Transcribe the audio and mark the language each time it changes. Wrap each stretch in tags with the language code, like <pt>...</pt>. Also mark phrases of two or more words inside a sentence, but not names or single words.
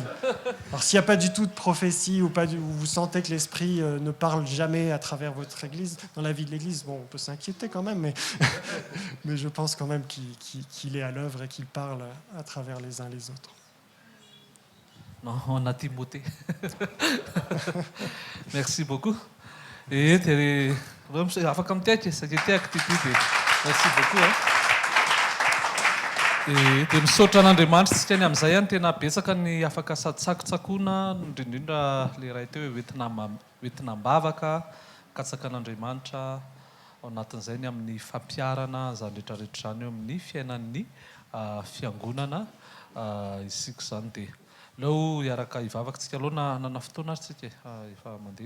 <fr>Alors s'il n'y a pas du tout de prophétie ou vous sentez que l'esprit ne parle jamais à travers votre église, dans la vie de l'église, bon, on peut s'inquiéter quand même, mais je pense quand même qu'il est à l'œuvre et qu'il parle à travers les uns les autres. Non, on a Timothée. Merci beaucoup. Et merci beaucoup.</fr> <mg>Dia misaotra an'Andriamanitra sika ny amin'izay ihany tena betsaka ny afaka sady tsakotsakoana indrindrindra le iray teo hoe hoentinam-bavaka katsaka an'Andriamanitra ao anatin'izay ny amin'ny fampiarana izany rehetrarehetra izany eo amin'ny fiainan'ny fiangonana isika izany dia leo hiaraka hivavaka tsika aloha nana fotoana ary tsika efa mandeha</mg>